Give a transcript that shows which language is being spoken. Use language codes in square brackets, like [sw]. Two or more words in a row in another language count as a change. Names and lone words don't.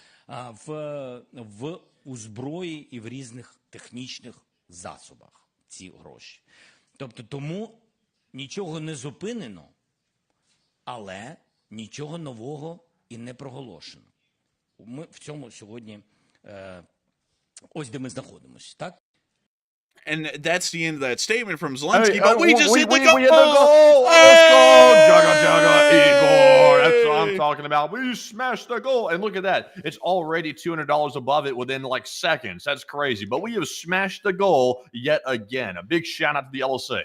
[uk] У зброї і в різних технічних засобах ці гроші. Тобто тому нічого не зупинено, але нічого нового і не проголошено. Ми в цьому сьогодні, ось де ми знаходимося, так? [en] And that's the end of that statement from Zelensky, but we just hit the goal! We hit the goal! Let's go! Jaga, Igor! That's what I'm talking about. We smashed the goal. And look at that. It's already $200 above it within like seconds. That's crazy. But we have smashed the goal yet again. A big shout out to the LSA.